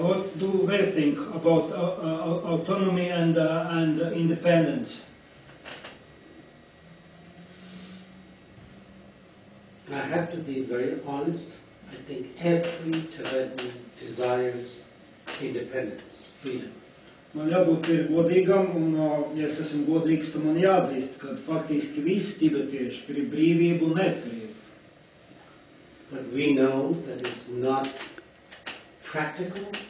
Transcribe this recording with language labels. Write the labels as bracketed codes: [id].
[en] What do they think about autonomy and independence? I have to be very honest. I think every Tibetan desires independence, freedom. [lv] Man jābūt ir godīgam, un, ja es esmu godīgs, tad man jāatzīst, ka faktiski visi tibetieši grib brīvību un neatkarību. [en] But we know that it's not practical.